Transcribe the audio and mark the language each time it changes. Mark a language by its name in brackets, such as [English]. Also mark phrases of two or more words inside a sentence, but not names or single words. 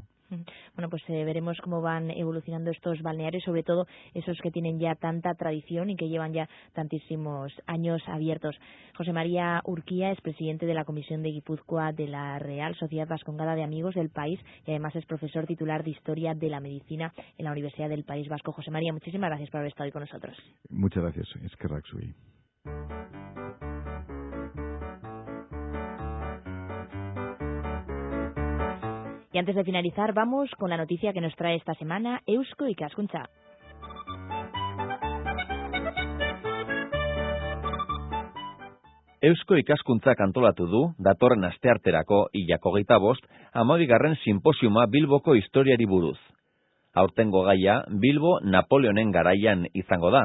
[Spanish] Bueno, pues veremos cómo van evolucionando estos balnearios, sobre todo esos que tienen ya tanta tradición y que llevan ya tantísimos años abiertos. José María Urquía es presidente de la Comisión de Guipúzcoa de la Real Sociedad Vascongada de Amigos del País, y además es profesor titular de Historia de la Medicina en la Universidad del País Vasco. José María, muchísimas gracias por haber estado hoy con nosotros. Muchas gracias. [Basque] Eskerrak zuei. [Spanish] Y antes de finalizar, vamos con la noticia que nos trae esta semana Eusko Ikaskuntza. [Basque] Eusko Ikaskuntzak antolatu du, datorren astearterako hilak 25, 12. sinposiuma Bilboko historiari buruz. Aurtengo gaia, Bilbo Napoleonen garaian izango da.